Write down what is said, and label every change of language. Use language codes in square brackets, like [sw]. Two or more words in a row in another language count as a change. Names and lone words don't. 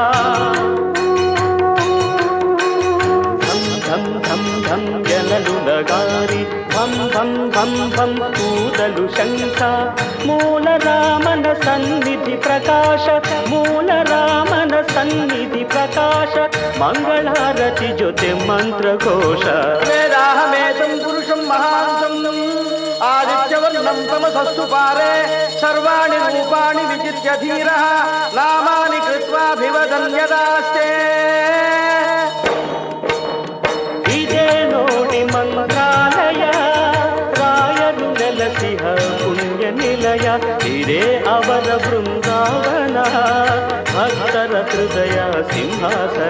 [kn] ಧಂ ಧಂ ಧಂ ಧಂ ಎನಲು ನಗಾರಿ, ಧಂ ಧಂ ಧಂ ಧಂ ಊದಲು ಶಂಖ. ಮೂಲ ರಾಮನ ಸನ್ನಿಧಿ ಪ್ರಕಾಶ, ಮೂಲ ರಾಮನ ಸನ್ನಿಧಿ ಪ್ರಕಾಶ. ಮಂಗಳಾರತಿ ಜೊತೆ ಮಂತ್ರಘೋಷ. [sa] वेदाहमेतं पुरुषं महान्तं आदित्यवर्णं तमसस्तु पारे सर्वाणि रूपाणि विजित्य धीरः नामानि कृत्वाभिवदन् यदास्ते। [kn] ಇದೇ ನೋಡಿ ಮಂತ್ರಾಲಯ, ರಾಯರು ನೆಲೆಸಿಹ ಪುಣ್ಯ ನಿಲಯ. ಇದೇ ಅವರ ಬೃಂದಾವನ, ಭಕ್ತರ ಹೃದಯ ಸಿಂಹಾಸನ.